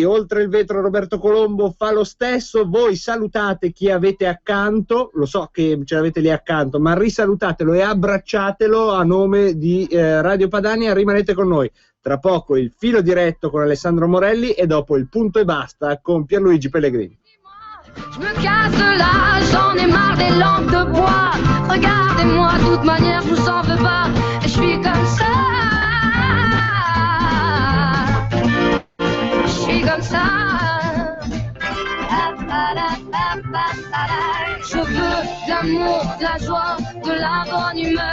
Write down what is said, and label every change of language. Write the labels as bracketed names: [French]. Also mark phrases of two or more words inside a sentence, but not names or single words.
[Italian] Oltre il vetro Roberto Colombo fa lo stesso. Voi salutate chi avete accanto, lo so che ce l'avete lì accanto, ma risalutatelo e abbracciatelo a nome di Radio Padania. Rimanete con noi. Tra poco il filo diretto con Alessandro Morelli e dopo il punto e basta con Pierluigi Pellegrini. [French] Je me casse là, j'en ai marre des lampes de bois. Regardez-moi, de toute manière, je vous en veux pas. Je suis comme ça. Je suis comme ça. Je veux de l'amour, de la joie, de la bonne humeur.